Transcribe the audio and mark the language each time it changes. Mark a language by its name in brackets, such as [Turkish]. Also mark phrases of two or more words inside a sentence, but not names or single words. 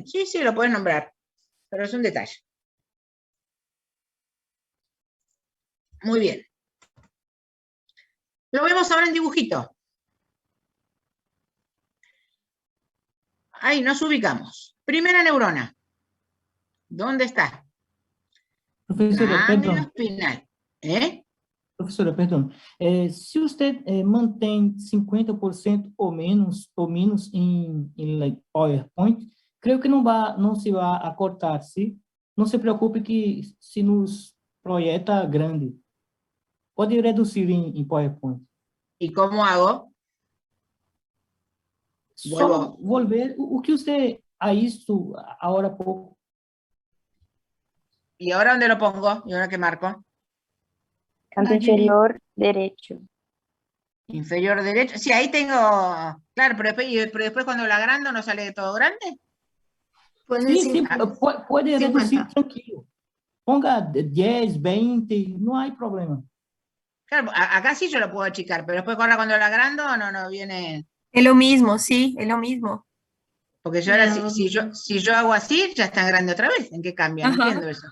[Spanish] Sí, lo puedes nombrar, pero es un detalle. Muy bien. Lo vemos ahora en dibujito. Ahí nos ubicamos. Primera neurona. ¿Dónde está? [Portuguese] Professora, [Spanish] Ganglio [Portuguese] perdão. [Spanish] espinal. [Portuguese] Professora, perdão. Se você mantém 50% ou menos em PowerPoint, creio que não se vai acortar, sim? Não se preocupe que se nos projeta grande. Pode reduzir em PowerPoint. [Spanish] ¿Y cómo hago? [Portuguese] Só volver o que você a isso agora há pouco. [Spanish] ¿Y ahora dónde lo pongo? ¿Y ahora qué marco? Canto inferior derecho. Inferior derecho. Sí, ahí tengo... Claro, pero después cuando lo agrando no sale todo grande. [Portuguese] Sim, pode reduzir tranquilo. [Spanish] Ponga 10, 20, no hay problema. Claro, acá sí yo lo puedo achicar, pero después ahora cuando lo agrando no viene... Es lo mismo, sí, es lo mismo. Porque yo ahora, si yo hago así, ya está grande otra vez. ¿En qué cambia? No entiendo eso.